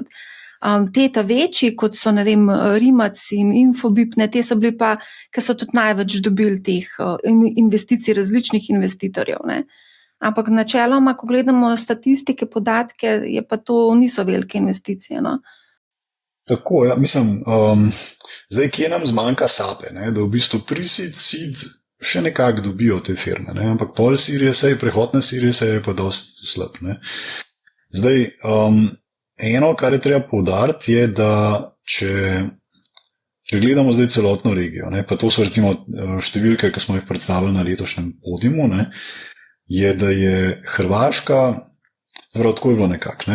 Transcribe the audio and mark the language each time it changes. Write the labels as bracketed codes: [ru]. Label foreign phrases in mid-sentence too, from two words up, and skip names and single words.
[sl] Te ta večji, kot so, ne vem, Rimac in Infobip, te so bili pa, ki so tudi največ dobili teh investicij različnih investitorjev. Ne. Ampak načeloma, ko gledamo statistike, podatke, je pa to niso velike investicije. No? Tako, ja, mislim, zdaj, kje nam zmanjka sape, ne, da v bistvu pre-seed, seed še nekako dobijo te firme, ne, ampak pol [en] Series A, [sl] prehod na [en] Series A [sl] je pa dosti slab. Ne. Zdaj, eno, kar je treba poudariti, je, da če gledamo zdaj celotno regijo, ne, pa to so recimo številke, ki smo jih predstavili na letošnjem podiumu, ne, je, da je Hrvaška Zapravo, tako je bilo nekako.